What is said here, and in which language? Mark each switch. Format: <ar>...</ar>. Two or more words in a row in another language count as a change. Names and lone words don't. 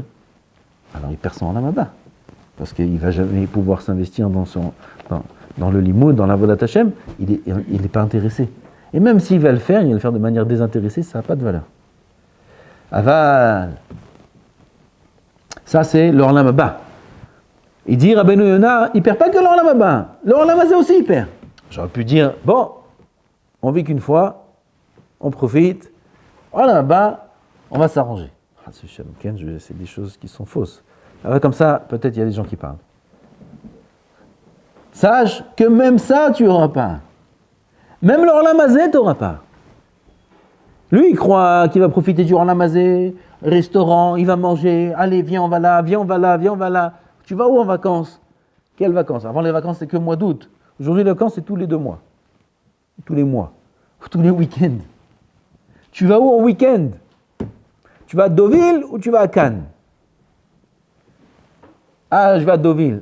<fr>Alors il perd son</fr> <he>עולם הבא.</he> <fr>Parce qu'il ne va jamais pouvoir s'investir dans le limoud, dans la</fr> <he>עבודת השם,</he> <fr>il n'est pas intéressé. Et même s'il va le faire, il va le faire de manière désintéressée, ça n'a pas de valeur. Aval. Ça, c'est le</fr> <he>עולם הבא.</he> <fr>Il dit, Rabbeinu Yonah, il ne perd pas que le</fr> <he>עולם הבא.</he> <fr>Le</fr> <he>עולם הזה</he> <fr>aussi, il perd. J'aurais pu dire, bon, on vit qu'une fois, on profite,</fr> <he>עולם הבא,</he> <fr>on va s'arranger. C'est des choses qui sont fausses. Alors comme ça, peut-être il y a des gens qui parlent. Sache que même ça, tu n'auras pas. Même le</fr> <he>עולם הזה,</he> <fr>tu n'auras pas. Lui, il croit qu'il va profiter du</fr> <he>עולם הזה,</he> <fr>restaurant, il va manger, allez, viens, on va là. Tu vas où en vacances? Quelles vacances? Avant les vacances, c'est que le mois d'août. Aujourd'hui, les vacances, c'est tous les 2 mois. Tous les mois. Ou tous les week-ends. Tu vas où en week-end? Tu vas à Deauville ou tu vas à Cannes? Ah, là, je vais à Deauville.</fr>